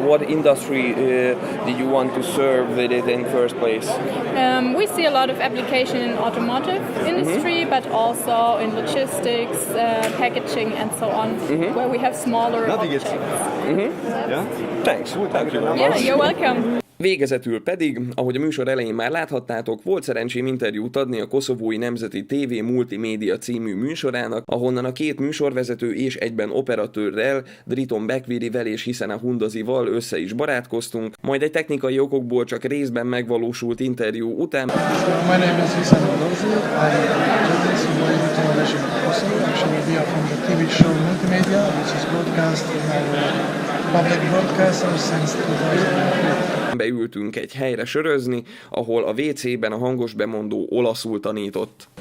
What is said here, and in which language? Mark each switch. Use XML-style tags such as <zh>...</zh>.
<en>What industry did you want to serve with it in first place? We see a lot of application in automotive industry, but also in logistics, packaging, and so on, where we have smaller objects. Thanks. Thank you very much. Yeah, you're welcome.</en> <hu>Végezetül pedig, ahogy a műsor elején már láthattátok, volt szerencsém interjút adni a Koszovói Nemzeti TV Multimédia című műsorának, ahonnan a két műsorvezető és egyben operatőrrel, Driton Bekvirivel és Hiszen a Hundazival össze is barátkoztunk, majd egy technikai okokból csak részben megvalósult interjú után.</hu> <en>My name is Hiszen Hundazi. I am journalist in Magyar television in Kosovo. Actually, we are from the TV show Multimedia, which is broadcast in our public broadcasters since 2003.</en> <hu>Beültünk egy helyre sörözni, ahol a WC-ben a hangos bemondó olaszul tanított.</hu>